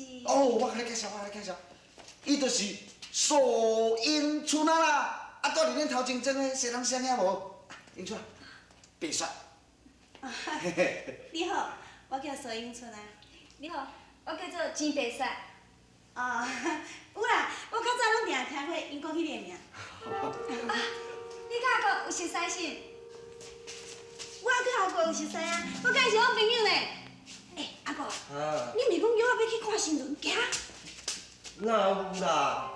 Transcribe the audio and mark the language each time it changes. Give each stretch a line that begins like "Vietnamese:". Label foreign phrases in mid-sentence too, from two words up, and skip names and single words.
Min Nan Chinese: 哦，我甲你介绍，伊就是苏迎春啊啦，啊，住伫恁头前庄的西人乡遐无？迎春啊，白雪。你好，我叫苏迎春啊。你好，我叫做钱白雪。哦，有啦，我较早拢定听过因讲迄个名。你甲阿哥有熟悉是？我甲阿哥有熟悉啊，我甲伊是好朋友呢。哎，阿哥，你毋是讲约我要去看新轮行？哪有啦？